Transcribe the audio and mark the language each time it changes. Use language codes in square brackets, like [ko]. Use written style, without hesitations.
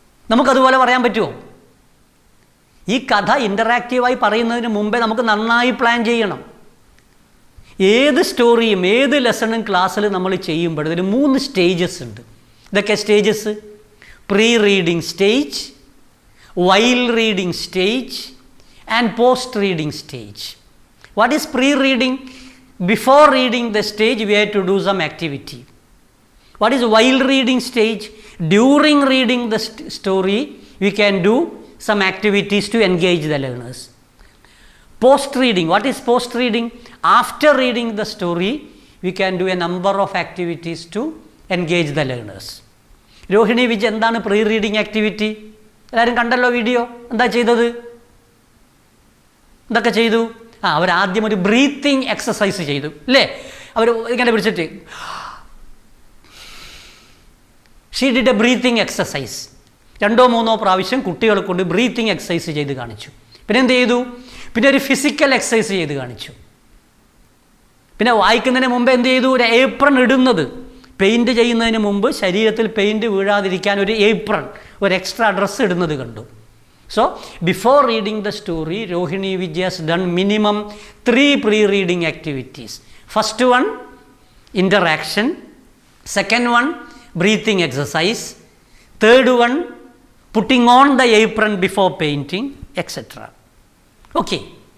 [ml] നമുക്കതുപോലെ പറയാൻ പറ്റുമോ? ഈ കഥ ഇൻ്ററാക്റ്റീവായി പറയുന്നതിന് മുമ്പേ നമുക്ക് നന്നായി പ്ലാൻ ചെയ്യണം. ഏത് സ്റ്റോറിയും ഏത് ലെസണും ക്ലാസ്സിൽ നമ്മൾ ചെയ്യുമ്പോൾ ഇതിൽ 3 സ്റ്റേജസ് ഉണ്ട്. ഇതൊക്കെ stages: pre reading stage, while reading stage and post reading stage. [en] What is pre reading? Before reading the stage, we have to do some activity. What is while reading stage? During reading the story, we can do some activities to engage the learners. Post reading. What is post reading? After reading the story, we can do a number of activities to engage the learners. [ml] Rohini Vij, endana pre reading activity? എല്ലാവരും കണ്ടല്ലോ video. എന്താ ചെയ്തത്? എന്തൊക്കെ ചെയ്തു? അവരാദ്യം ഒരു breathing exercise ചെയ്തു അല്ലേ? അവർ ഇങ്ങനെ പിടിച്ചിട്ട് [en] She did a breathing exercise. [ml] 2-3 പ്രാവശ്യം കുട്ടികളെ കൊണ്ട് ബ്രീത്തിങ് എക്സസൈസ് ചെയ്ത് കാണിച്ചു. പിന്നെ എന്ത് ചെയ്തു? പിന്നെ ഒരു ഫിസിക്കൽ എക്സസൈസ് ചെയ്ത് കാണിച്ചു. പിന്നെ വായിക്കുന്നതിന് മുമ്പ് എന്ത് ചെയ്തു? ഒരു ഏപ്രൺ ഇടുന്നത്, പെയിൻറ്റ് ചെയ്യുന്നതിന് മുമ്പ് ശരീരത്തിൽ പെയിൻറ്റ് വീഴാതിരിക്കാൻ ഒരു ഏപ്രൺ, ഒരു എക്സ്ട്രാ ഡ്രസ്സ് ഇടുന്നത് കണ്ടു. [en] So, before reading the story, Rohini Vijay has done minimum 3 pre-reading activities. First one, interaction. Second one, breathing exercise. Third one, putting on the apron before painting, etc. Okay.